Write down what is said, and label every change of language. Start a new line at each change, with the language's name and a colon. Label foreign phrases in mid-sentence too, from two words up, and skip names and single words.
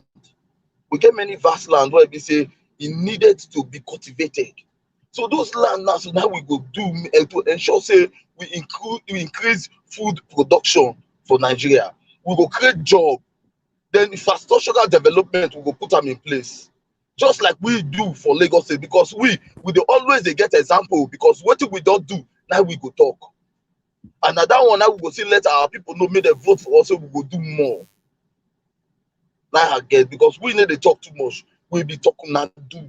Nigerian Pidgin: We get many vast land where we say it needed to be cultivated. So those land now, so now we go do to ensure say we increase food production for Nigeria. We go create job. Then infrastructural development we go put them in place. Just like we do for Lagos State, because we dey always dey get example, because what we don't do, now we go talk. And na that one now we go see let our people know, make dem vote for us, so we go do more. Now I get, because we no dey talk too much, we be talking na do.